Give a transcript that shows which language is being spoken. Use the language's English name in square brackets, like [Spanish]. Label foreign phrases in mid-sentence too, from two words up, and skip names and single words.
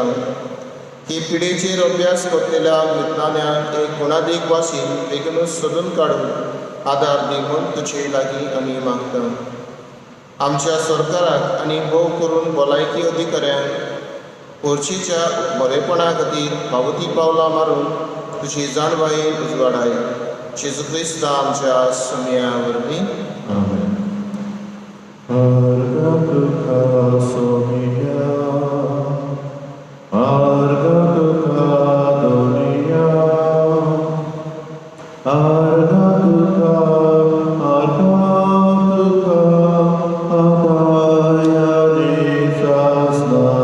[Konkani] ही पिढीचेर अभ्यास करतलेल्या विज्ञान्यांक एक गुणादीक वासीन बेगीनूच सोदून काडून आदार दी म्हूण तुजे लागीं आमी मागता. आमच्या सरकाराक आनी भोव करून भलायकी अधिकाऱ्यांक पोरचीच्या बरेपणा खातीर पावती पावलां मारून तुजी जाणवाई उजवाडाय. जेजू क्रिस्ता आमच्या सुमया वरवीं. आमेन. Arga tuka somia, arga tuka dunia, arga tuka adaya nisasna.